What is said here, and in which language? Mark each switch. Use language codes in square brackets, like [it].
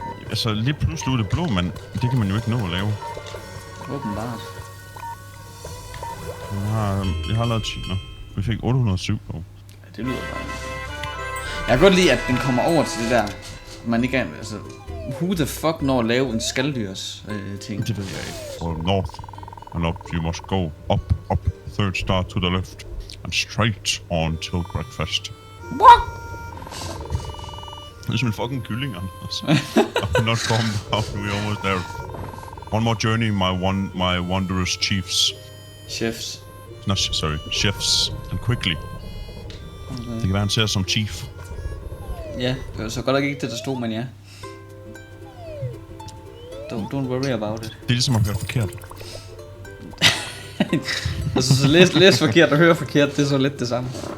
[da] Altså, lige pludselig ud af det blå, men det kan man jo ikke nå at lave. Åbenbart. Jeg har lavet 10 nu. Vi fik 807 på. Ja, det lyder bare... Jeg kan godt lide, at den kommer over til det der... Man ikke kan... Altså... [en] Who the fuck [da] når at lave en skalddyrs ting? Det ved jeg ikke. [en] For north and up, you must go up, third star to the left, and straight on till breakfast. What? [da] Det er som en fucking kylling, Anders. [en] I'm not coming out, we're almost there. One more journey, my wondrous chiefs. Chefs. No, sorry, chefs. And quickly. Okay. [da] Det kan være, han ser som chief. Ja, det var så godt nok ikke det, der stod, men ja. [en] Don't worry about it. [da] Det er ligesom at høre forkert. Altså, så læs forkert og høre forkert, det er så lidt det samme.